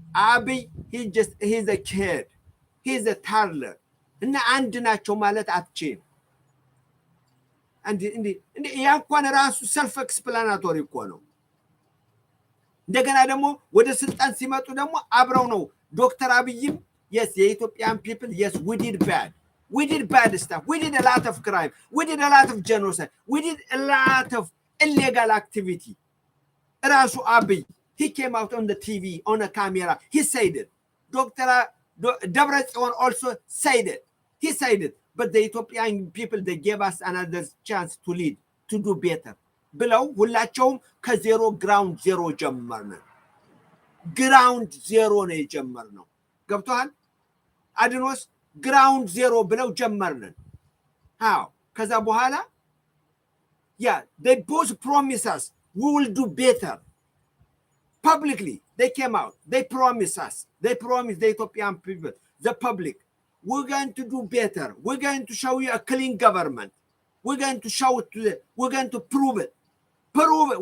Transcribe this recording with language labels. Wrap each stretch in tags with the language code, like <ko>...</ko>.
<en>አብይ he's a kid, he's a toddler</en> <am>እና አንድ ናቸው ማለት አትችልም። እንዴ ያ እንኳን ራሱ ሰልፍ ኤክስፕላናቶሪ እኮ ነው። እንደገና ደግሞ ወደ ስልጣን ሲመጡ ደግሞ አብረው ነው ዶክተር አብይም</am> <en>yes the Ethiopian people yes we did bad stuff, we did a lot of crime, we did a lot of genocide, we did a lot of illegal activity. ራሱ አብይ he came out on the TV on a camera he said it. Debretsion also said it. He said it. But the Ethiopian people, they gave us another chance to lead, to do better.</en> <am>Below, ሁላቸውም ከዜሮ ግራውንድ ዜሮ ጀመርን። ግራውንድ ዜሮ ነው የጀመርነው። ገብቶሃል? አድኖስ ግራውንድ ዜሮ ብለው ጀመርን።</am> <en>How?</en> <am>ከዛ በኋላ</am> <en>yeah, they both promise us we will do better. Publicly, they came out. They promised us. They promised the Ethiopian people, the public, we're going to do better. We're going to show you a clean government. We're going to show it to them. We're going to prove it. Prove it.</en>